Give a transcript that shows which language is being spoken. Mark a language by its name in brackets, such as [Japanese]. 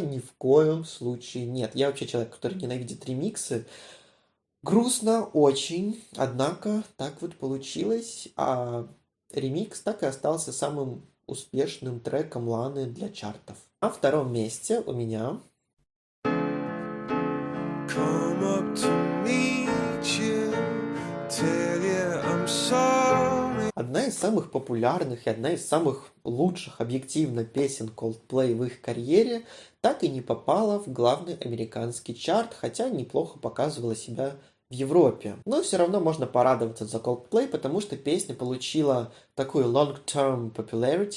[Russian] Ни в коем случае нет. Я вообще человек, который ненавидит ремиксы. Грустно очень, однако так вот получилось, а ремикс так и остался самым успешным треком Ланы для чартов. На 2 месте у меня... [English] Come up to meet you, tell you I'm sorry. [Russian] Одна из самых популярных и одна из самых лучших объективно песен Coldplay в их карьере так и не попала в главный американский чарт, хотя неплохо показывала себя в Европе. Но все равно можно порадоваться за Coldplay, потому что песня получила такую [English] long-term popularity.